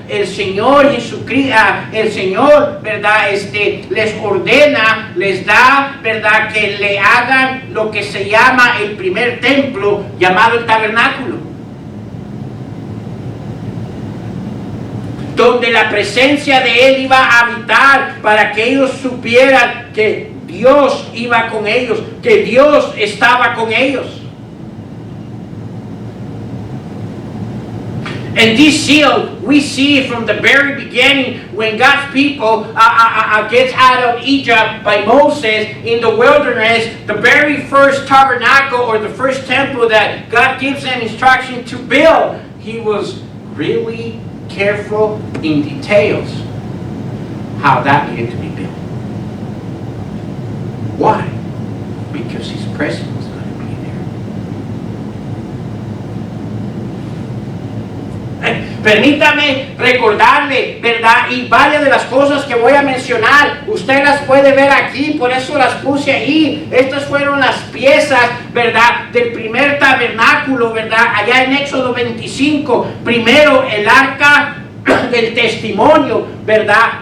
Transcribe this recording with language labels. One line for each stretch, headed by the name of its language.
Spanish: El Señor Jesucristo, el Señor, ¿verdad?, les ordena, les da, ¿verdad?, que le hagan lo que se llama el primer templo, llamado el tabernáculo, donde la presencia de Él iba a habitar para que ellos supieran que Dios iba con ellos, que Dios estaba con ellos.
English: And this seal, we see from the very beginning when God's people gets out of Egypt by Moses in the wilderness, the very first tabernacle or the first temple that God gives them instruction to build, He was really careful in details how that needed to be built. Why? Because His presence was going to be there.
Spanish: Permítame recordarle, ¿verdad? Y varias de las cosas que voy a mencionar, usted las puede ver aquí, por eso las puse ahí. Estas fueron las piezas, ¿verdad? Del primer tabernáculo, ¿verdad? Allá en Éxodo 25. Primero el arca del testimonio, ¿verdad?